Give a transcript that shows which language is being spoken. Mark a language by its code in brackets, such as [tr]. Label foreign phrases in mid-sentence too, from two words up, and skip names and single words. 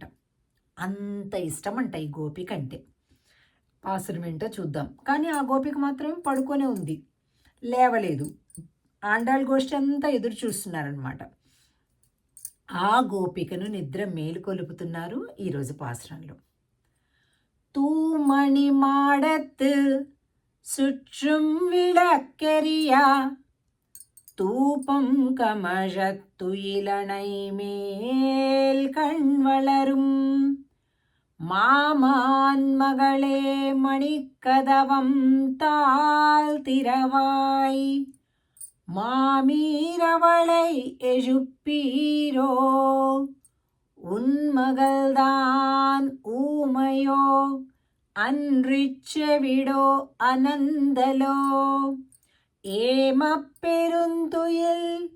[te] అంత ఇష్టం అంట ఈ గోపిక అంటే. పాసురం ఏంటో చూద్దాం. కానీ ఆ గోపిక మాత్రం పడుకొనే ఉంది, లేవలేదు. ఆండాళ్ గోష్ఠి అంతా ఎదురు చూస్తున్నారనమాట. ఆ గోపికను నిద్ర మేలుకొలుపుతున్నారు ఈరోజు పాసురంలో. [ta] தூமணி மாடத்து சுற்றும் விளக்கெரியா தூபம் கமழத்துயிலனை மேல் கண் வளரும் மாமான் மகளே மணிக்கதவம் தாழ் திரவாய் மாமீரவளை எழுப்பீரோ உன்மகள்தான் ஊமையோ அன்றிச்செவிடோ அனந்தலோ ஏமப்பெருந்துயில்